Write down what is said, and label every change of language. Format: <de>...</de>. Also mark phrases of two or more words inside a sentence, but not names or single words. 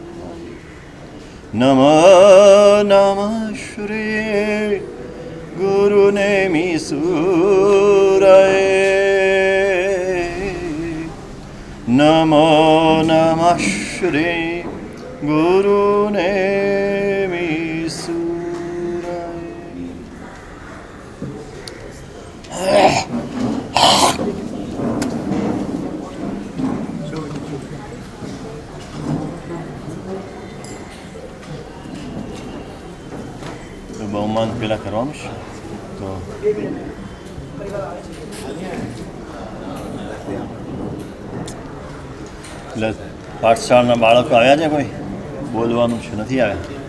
<sa>नमः नमः श्री गुरुनेमि सूरये नमो नमः श्री गुरुनेमि सूरये।</sa> <gu>બહુમાન પેલા કરવાનું છે તો એટલે પાઠશાળાના બાળકો આવ્યા છે, કોઈ બોલવાનું છે નથી આવ્યા?</gu>